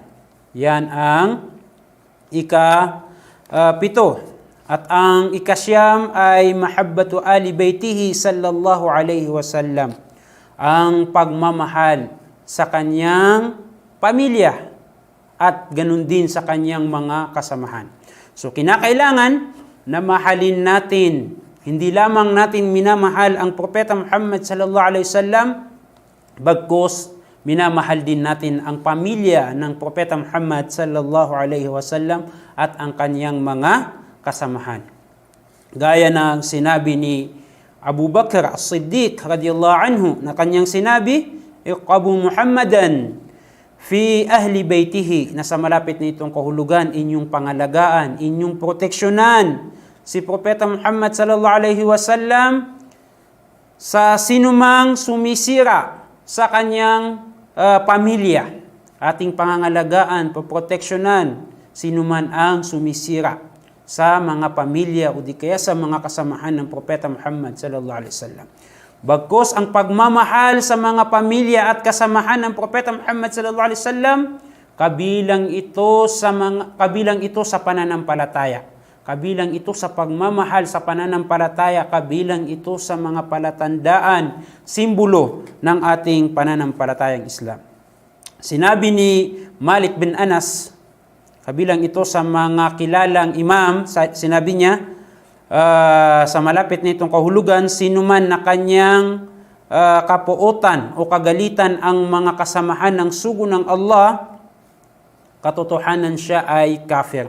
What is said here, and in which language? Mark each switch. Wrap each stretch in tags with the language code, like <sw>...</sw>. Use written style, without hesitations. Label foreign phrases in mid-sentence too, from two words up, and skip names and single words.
<tl>Yan ang ika-pito. At ang ika-siyam ay</tl> <ar>محبة آل بيته صلى الله عليه وسلم.</ar> <tl>Ang pagmamahal sa kanyang pamilya at ganun din sa kanyang mga kasamahan. So kinakailangan na mahalin natin, hindi lamang natin minamahal ang Propeta Muhammad</tl> <ar>صلى الله عليه وسلم,</ar> <tl>bagkus minamahal din natin ang pamilya ng Propeta Muhammad</tl> <ar>صلى الله عليه وسلم</ar> <tl>at ang kanyang mga kasamahan. Gaya ng sinabi ni Abu Bakr As-Siddiq</tl> <ar>رضي الله عنه</ar> <tl>na kanyang sinabi,</tl> <ar>"ارقبوا محمدا في أهل بيته,"</ar> <tl>na sa malapit na itong kahulugan, inyong pangalagaan, inyong proteksyonan si Propeta Muhammad</tl> <ar>صلى الله عليه وسلم</ar> <tl>sa sinumang sumisira sa kanyang pamilya. Ating pangangalagaan, poproteksyonan sinuman ang sumisira sa mga pamilya o di kaya sa mga kasamahan ng Propeta Muhammad</tl> <ar>صلى الله عليه وسلم.</ar> <tl>Bagkus ang pagmamahal sa mga pamilya at kasamahan ng Propeta Muhammad</tl> <ar>صلى الله عليه وسلم,</ar> <tl>kabilang ito sa pananampalataya. Kabilang ito sa pagmamahal sa pananampalataya, kabilang ito sa mga palatandaan, simbolo ng ating pananampalatayang Islam. Sinabi ni Malik bin Anas, kabilang ito sa mga kilalang imam, sinabi niya, sa malapit nitong kahulugan, sinuman na kanyang kapuotan o kagalitan ang mga kasamahan ng sugo ng Allah, katotohanan siya ay kafir.</tl>